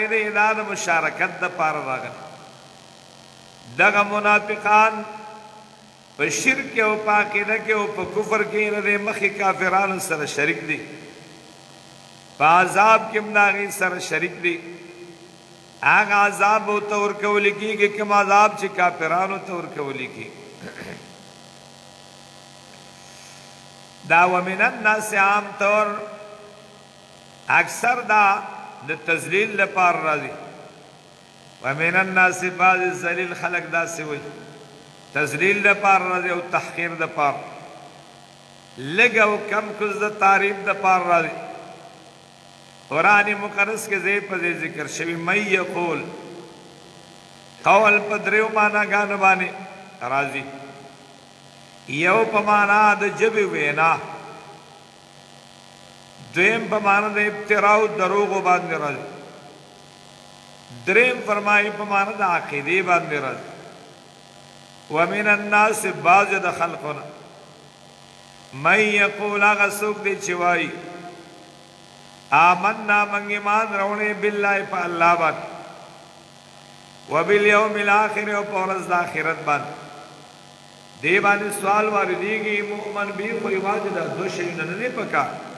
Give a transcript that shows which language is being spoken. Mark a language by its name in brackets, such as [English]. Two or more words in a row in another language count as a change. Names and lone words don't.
[Pashto] دی دا د مشارکت د پاره راغلی دغه منافقان په شرک او په عقیده کې او په کفر کې نه د مخې کافرانو سره شریک دي په عذاب کې مداغي سره شریک دي هغه عذاب او تور کول کېږي کوم عذاب چې کافرانو تور کول کېږي دا [Arabic] ومن الناس [Pashto] عام طور اکثر دا د تذلیل لپاره راځي [Arabic] ومن الناس [Pashto] بعض ذلیل خلق دا سوي تذلیل لپاره راځي او تحقیر لپاره لګ او کم کوز د تعریف لپاره راځي قرآن مقدس کې زی په ذکر شوی مې یقول قول په دریو معنا غان باندې راځي یو په معنا د جبه وینا دویم په معنا د ابتراء او دروغ باندې راځي. دریم فرمایي په معنا د عقیدې باندې راځي. [Arabic] ومن الناس [Pashto] بعض د خلقنا [Arabic] من یقول [Pashto] هغه څوک دی چې وایي آمنا من ایمان راوړی بالله په الله باندې [Arabic] وبالیوم الاخر [Pashto] او په ورځ د آخرت باندې. دې باندې سوال واردېږي مؤمن به خو یوازې د دوه شیونه نه دی پکار.